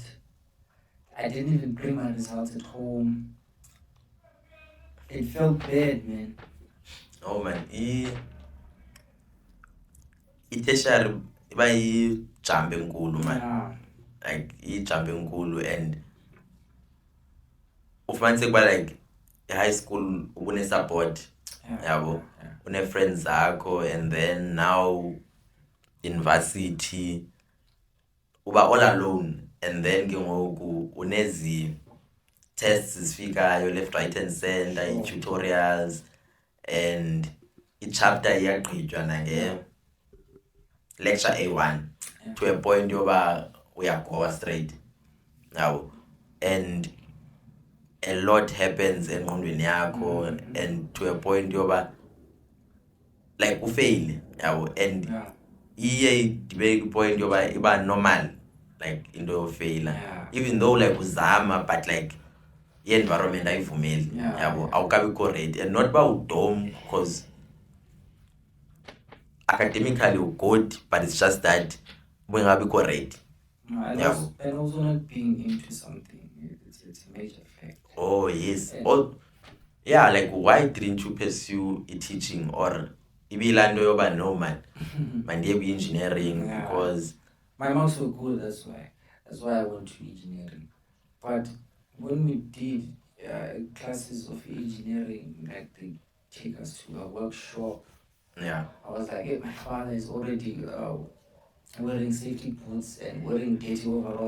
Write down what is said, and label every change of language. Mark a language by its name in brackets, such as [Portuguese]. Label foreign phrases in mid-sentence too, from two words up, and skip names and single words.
[English] I didn't even bring my results at home. It felt bad, man. Oh man, [Xhosa] i-tertiary iba yi-jump enkulu man. [English] Yeah. [Xhosa] Like i-jump enkulu, and ufumanise kuba [English] like high school [Xhosa] ubune-support, yabo, une-friends zakho, [English] and then now university uba all alone, and then ke [Xhosa] ngoku unezi tests zifikayo [English] left right and center, [Xhosa] i-tutorials, and i-chapter iyagqitywa nange [English] lecture A1 to a [Xhosa] point yoba uyagoa straight, yabo, [English] and a lot happens [Xhosa] engqondweni yakho, [English] and to a point [Xhosa] yoba like ufail, yabo, and iye ibe point yoba iba normal, like into yofeyila, [English] even though like [Xhosa] uzama, [English] but like [Xhosa] i-environment ayivumeli, yabo, awukabikho [English] ready, and not [Xhosa] ba udom [English] because academically good, but it's just that [Xhosa] ubungabikho ready. [English] And also not being into something, it's a major fact. Oh yes. Yeah, like why didn't you pursue teaching, or [Xhosa] ibilando yoba [English] no man mandiye engineering? Because my marks were good, that's why I went to engineering. But when we did classes of engineering, like they take us to a workshop, I was like, hey, my father is already wearing safety boots and wearing dirty overalls.